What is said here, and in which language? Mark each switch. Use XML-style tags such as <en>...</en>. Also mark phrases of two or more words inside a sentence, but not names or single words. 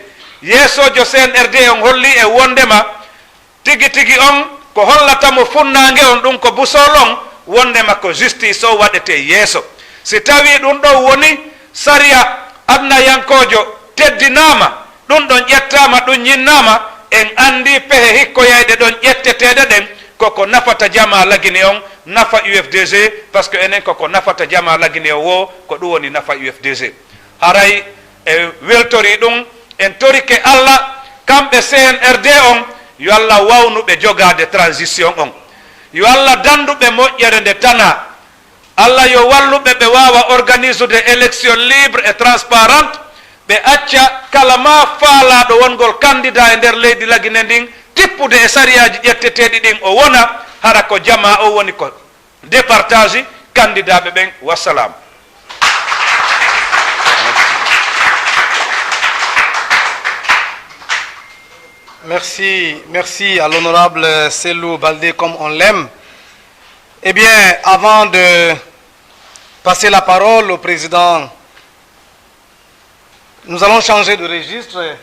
<ff>Yeesojo CNRD on holli e wondema tigi tigi on ko hollatamo funnange on ɗum ko busolon, wondema ko justice o waɗete yeeso. Si tawi ɗum ɗo woni sariya adnayankojo teddinama, ɗum ɗon ƴettama, ɗum yinnama, en andi pehe hikkoyayɗe ɗon ƴetteteɗe ɗen koko nafata jama lagine on, nafa UFDG,</ff> <fr>par ce que</fr> <ff>enen koko nafata jama lagine o wo ko ɗum woni nafa UFDG. Haray e weltori ɗum en tori ke Allah kamɓe CNRD on yo Allah wawnuɓe jogade transition on, yo Allah danduɓe moƴƴere nde tana, Allah yo walluɓe ɓe wawa organisude</ff> <fr>élection libre et transparente,</fr> <ff>ɓe acca kala ma faalaɗo wongol candidat e nder leydi Laguine ndin tippude e sariyaji ƴetteteɗi ɗin o wona hara ko jama o woni ko</ff> <fr>départage candidat</fr> <ff>ɓe ɓen. Wassalam.</ff> <fr>Merci à l'honorable Selou Baldé comme on l'aime. Eh bien, avant de passer la parole au président, nous allons changer de registre.</fr>